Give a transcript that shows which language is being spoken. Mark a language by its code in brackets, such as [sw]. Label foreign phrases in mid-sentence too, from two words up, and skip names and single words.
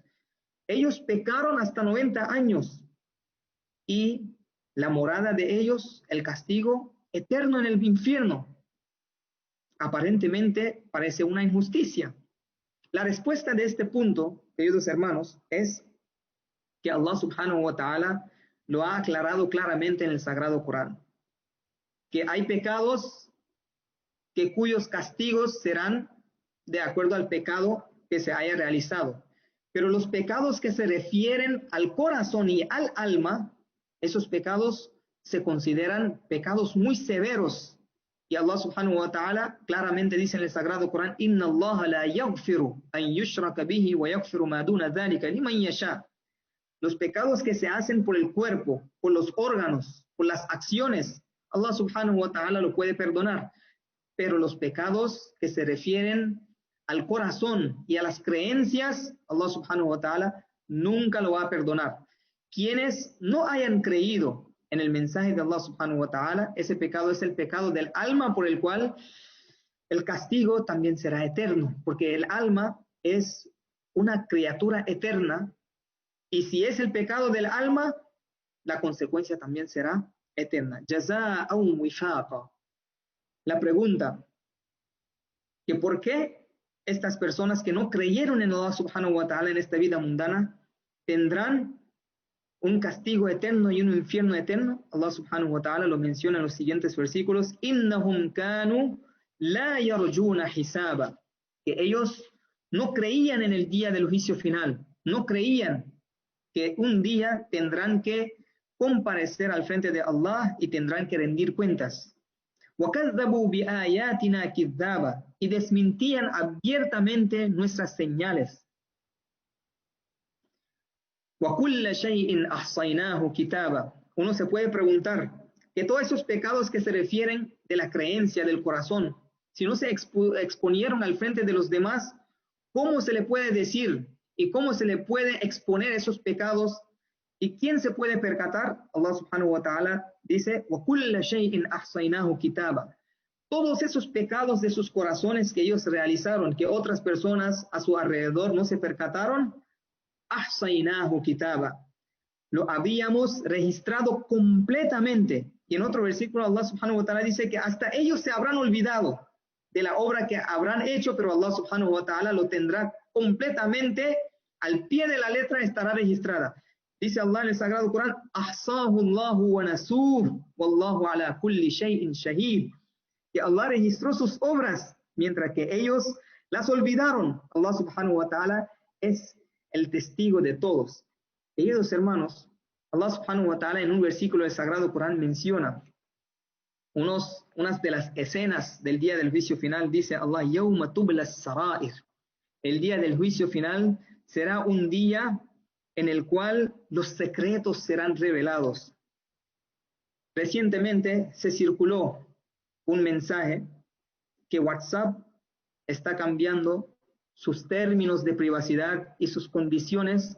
[es] Ellos pecaron hasta 90 años. Y la morada de ellos, el castigo eterno en el infierno. Aparentemente parece una injusticia. La respuesta de este punto, queridos hermanos, es que [ar] الله سبحانه وتعالى [es] lo ha aclarado claramente en el Sagrado Corán. Que hay pecados cuyos castigos serán de acuerdo al pecado que se haya realizado. Pero los pecados que se refieren al corazón y al alma, esos pecados se consideran pecados muy severos. Y [ar] الله سبحانه وتعالى [es] claramente dice en el Sagrado Corán, [ar] إن الله لا يغفر أن يشرك به ويغفر ما دون ذلك لمن يشاء. [es] Los pecados que se hacen por el cuerpo, por los órganos, por las acciones, [ar] الله سبحانه وتعالى [es] lo puede perdonar. Pero los pecados que se refieren al corazón y a las creencias, [ar] الله سبحانه وتعالى [es] nunca lo va a perdonar. Quienes no hayan creído en el mensaje de [ar] الله سبحانه وتعالى, [es] ese pecado es el pecado del alma, por el cual el castigo también será eterno, porque el alma es una criatura eterna, y si es el pecado del alma, la consecuencia también será eterna. [ar] جزاء وفاقا. [es] La pregunta, que por qué estas personas que no creyeron en [ar] الله سبحانه وتعالى [es] en esta vida mundana tendrán un castigo eterno y un infierno eterno. [ar] الله سبحانه وتعالى [es] lo menciona en los siguientes versículos. [ar] إنهم كانوا لا يرجون حسابا. [es] Que ellos no creían en el día del juicio final. No creían que un día tendrán que comparecer al frente de Allah y tendrán que rendir cuentas. [ar] وَكَذَّبُوا بِآيَاتِنَا كِذَّابًا. [es] Y desmintían abiertamente nuestras señales. [ar] وَكُلَّ شَيْءٍ أَحْصَيْنَاهُ كِتَابًا. [es] Uno se puede preguntar que todos esos pecados que se refieren de la creencia, del corazón, si no se exponieron al frente de los demás, ¿cómo se le puede decir y cómo se le puede exponer esos pecados? ¿Y quién se puede percatar? [ar] الله سبحانه وتعالى dice, وَكُلَّ شَيْءٍ أَحْصَيْنَاهُ كِتَابًا. [es] Todos esos pecados de sus corazones que ellos realizaron, que otras personas a su alrededor no se percataron, [ar] أَحْصَيْنَاهُ كِتَابًا. [es] Lo habíamos registrado completamente. Y en otro versículo [ar] الله سبحانه وتعالى [es] dice que hasta ellos se habrán olvidado de la obra que habrán hecho, pero [ar] الله سبحانه وتعالى [es] lo tendrá completamente, al pie de la letra estará registrada. Dice Allah en el Sagrado Corán, [ar] أَحْصَاهُ اللَّهُ وَنَسُوهُ وَاللَّهُ عَلَى كُلِّ شَيْءٍ شَهِيدٌ. [es] Que Allah registró sus obras, mientras que ellos las olvidaron. [ar] الله سبحانه وتعالى [es] es el testigo de todos. Queridos hermanos, [ar] الله سبحانه وتعالى [es] en un versículo del Sagrado Corán menciona unas de las escenas del día del juicio final. [ar] Dice Allah, يَوْمَ تُبْلَى السَّرَائِرُ. [es] El día del juicio final será un día en el cual los secretos serán revelados. Recientemente se circuló un mensaje que WhatsApp está cambiando sus términos de privacidad y sus condiciones.